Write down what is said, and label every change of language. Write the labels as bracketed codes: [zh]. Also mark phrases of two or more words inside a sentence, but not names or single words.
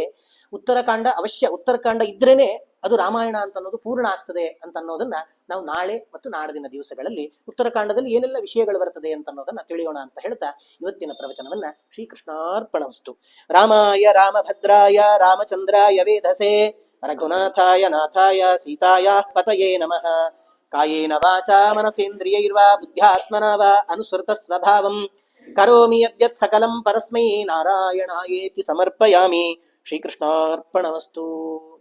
[kn] ಉತ್ತರಕಾಂಡ ಅವಶ್ಯ, ಉತ್ತರಕಾಂಡ ಇದ್ರೇನೆ ಅದು ರಾಮಾಯಣ ಅಂತ ಅನ್ನೋದು ಪೂರ್ಣ ಆಗ್ತದೆ ಅಂತ ಅನ್ನೋದನ್ನ ನಾವು ನಾಳೆ ಮತ್ತು ನಾಡಿನ ದಿವಸಗಳಲ್ಲಿ ಉತ್ತರಕಾಂಡದಲ್ಲಿ ಏನೆಲ್ಲ ವಿಷಯಗಳು ಬರ್ತದೆ ಅಂತ ಅನ್ನೋದನ್ನ ತಿಳಿಯೋಣ ಅಂತ ಹೇಳ್ತಾ ಇವತ್ತಿನ ಪ್ರವಚನವನ್ನ ಶ್ರೀಕೃಷ್ಣಾರ್ಪಣಮಸ್ತು. [sa] ರಾಮಾಯ ರಾಮಭದ್ರಾಯ ರಾಮಚಂದ್ರಾಯ ವೇಧಸೆ, ರಘುನಾಥಾಯ ನಾಥಾಯ ಸೀತಾಯ ಪತಯೇ ನಮಃ. ಕಾಯೇನ ವಾಚಾ ಮನಸೇಂದ್ರಿಯೈರ್ವಾ ಬುದ್ಧ್ಯಾತ್ಮನಾ ವಾ ಅನುಸೃತ ಸ್ವಭಾವಂ ಕರೋಮಿ ಯದ್ಯತ್ ಸಕಲಂ ಪರಸ್ಮೈ ನಾರಾಯಣಾಯೇತಿ ಸಮರ್ಪಯಾಮಿ. ಶ್ರೀಕೃಷ್ಣಾರ್ಪಣಮಸ್ತು.